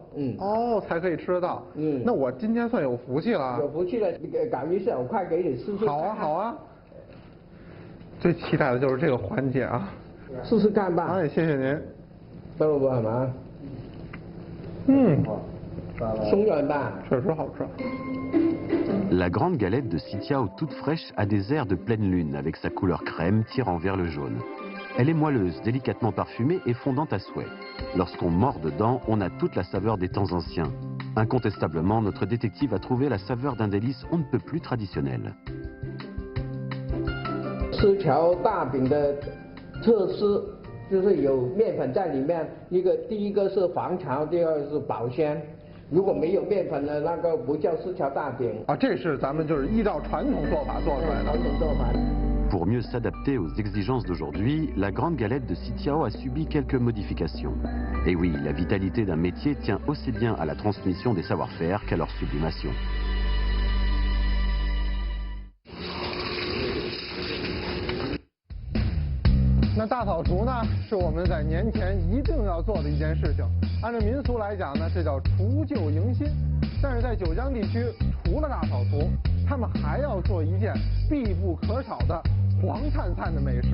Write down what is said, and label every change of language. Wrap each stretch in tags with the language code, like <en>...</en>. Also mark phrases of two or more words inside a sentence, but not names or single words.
<zh>哦，才可以吃得到。那我今天算有福气了。有福气了，搞一小块给你试试。好啊，好啊。最期待的就是这个环节啊。试试看吧。哎，谢谢您。不好吗？松软吧。确实好吃。</zh> <fr>La grande galette de Sitiao toute fraîche a des airs de pleine lune avec sa couleur crème tirant vers le jaune. Elle est moelleuse, délicatement parfumée et fondante à souhait. Lorsqu'on mord dedans, on a toute la saveur des temps anciens. Incontestablement, notre détective a trouvé la saveur d'un délice on ne peut plus traditionnel.</fr> <zh>四条大饼的 特色就是有面粉在里面，第一个是防潮，第二个是保鲜。如果没有面粉的那个不叫四条大饼啊，这是咱们就是依照传统做法做出来的。传统做法。</zh> <fr>Pour mieux s'adapter aux exigences d'aujourd'hui, la grande galette de Sitiao a subi quelques modifications. Et oui, la vitalité d'un métier tient aussi bien à la transmission des savoir-faire qu'à leur sublimation.</fr> <zh>那大扫除呢，是我们在年前一定要做的一件事情。按照民俗来讲呢，这叫除旧迎新。但是在九江地区，除了大扫除，他们还要做一件必不可少的黄灿灿的美食。</zh>